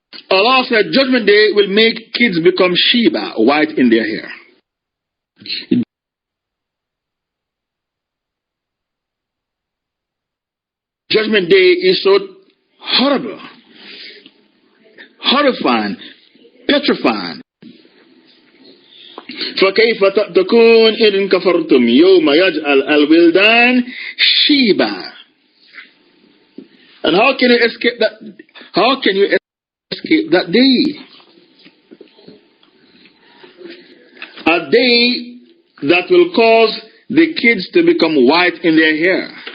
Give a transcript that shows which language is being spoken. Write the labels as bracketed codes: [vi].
[en] Allah said judgment day will make kids become Sheba, white in their hair. Judgment day is so horrible, horrifying, petrifying. [ar] فكيف تكون إن كفرتم يوم يجعل الولدان شيبا. [en] And how can you escape that? How can you escape that day? A day that will cause the kids to become white in their hair.